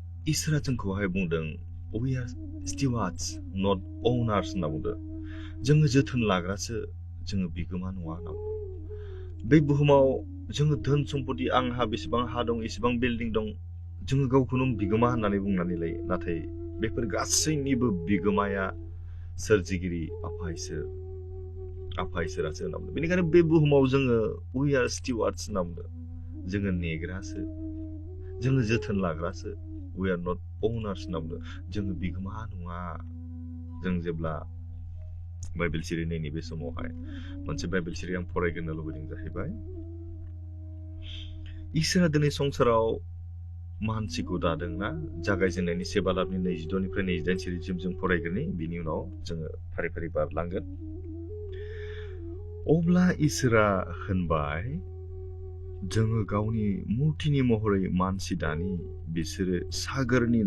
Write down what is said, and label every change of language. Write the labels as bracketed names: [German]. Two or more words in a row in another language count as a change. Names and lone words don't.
[Bodo] इसोरा जोंखौहाय बुंदों [English] we are stewards not owners [Bodo] होनना बुंदों जोङो जोथोन लाग्रासो जोङो बिगोमा नङा होनना बुंदों बे बुहुमाव जोङो धोन सम्पति आंहा बेसेबां हा दं एसेबां बिल्डिं दं जोङो गावखौनो बिगोमा होननानै बुंनानै लायो नाथाय बेफोर गासैनिबो बिगोमाया सोरजिगिरि आफा इसोरासो होनना बुंदों बेनिखायनो बे बुहुमाव जोङो [English] we are stewards [Bodo] होनना बुंदों जोङो नेग्रासो जोङो जोथोन लाग्रासो [English] we are not owners [Bodo] होनना बुंदों जोङो बिगोमा नङा जों जेब्ला बाइबेल सिरि नायनि बे समावहाय मोनसे बाइबेल सिरि आं फरायग्रोनो लुबैदों जाहैबाय इसोरा दिनै संसाराव मानसिखौ दादोंना जागायजेननायनि से बालाबनि 22 निफ्राय 28 सिरिसिम जों फरायग्रोनि बिनि उनाव जोङो फारि फारि बारलांगोन अब्ला इसोरा होनबाय जोङो गावनि मुर्तिनि महरै मानसि दानि बिसोरो सागरनि